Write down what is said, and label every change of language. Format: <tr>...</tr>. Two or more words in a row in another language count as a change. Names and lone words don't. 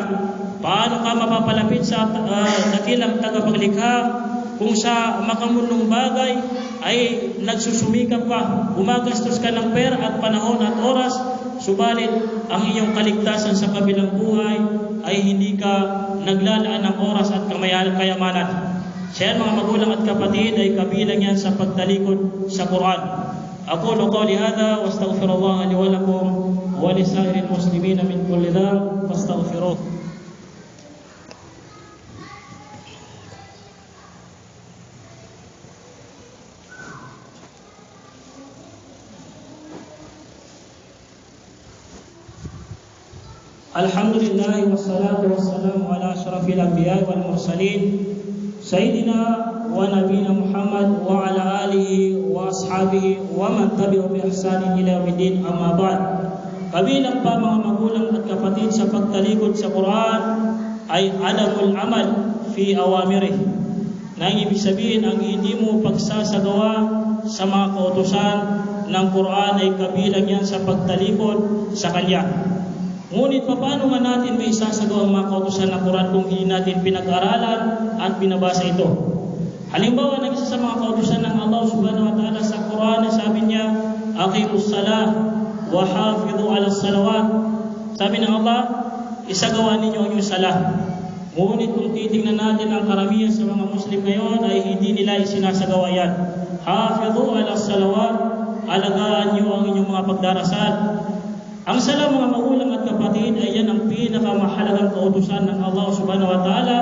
<tl>Paano ka mapapalapit sa dakilang tagapaglikha kung sa makamundong bagay ay nagsusumikap ka, gumagastos ka ng pera at panahon at oras, subalit ang iyong kaligtasan sa kabilang buhay ay hindi ka naglalaan ng oras at kayamanan. Siya mga magulang at kapatid ay kabilang yan sa pagtalikod sa Quran.</tl> <ar>أقول قولي هذا وأستغفر الله لي ولكم ولسائر المسلمين من كل ذنب فاستغفروه. الحمد لله والصلاة والسلام على أشرف الأنبياء والمرسلين سيدنا ونبينا محمد وعلى آله وأصحابه ومن تبعهم بإحسان إلى يوم الدين أما بعد.</ar> <tl>Kabilang pa mga magulang at kapatid sa pagtalikod sa Quran ay</tl> <ar>عدم العمل في أوامره.</ar> <tl>Nang ibig sabihin ang hindi mo pagsasagawa sa mga kautusan ng Quran ay kabilang yan sa pagtalikod sa Kanya. Ngunit paano nga natin may isasagawa ang mga kautusan ng Quran kung hindi natin pinag-aralan at binabasa ito? Halimbawa, ng isa sa mga kautusan ng</tl> <ar>الله سبحانه وتعالى</ar> <tl>sa Quran, sabi niya,</tl> <ar>أقيموا الصلاة وحافظوا على الصلوات.</ar> <tl>Sabi ng Allah, isagawa ninyo ang inyong salah. Ngunit kung titingnan natin ang karamihan sa mga Muslim ngayon ay hindi nila isinasagawa yan.</tl> <ar>حافظوا على الصلوات,</ar> <tl>alagaan niyo ang inyong mga pagdarasal. Ang salam mga magulang at kapatid ay yan ang pinakamahalagang kautusan ng</tl> <ar>الله سبحانه وتعالى.</ar>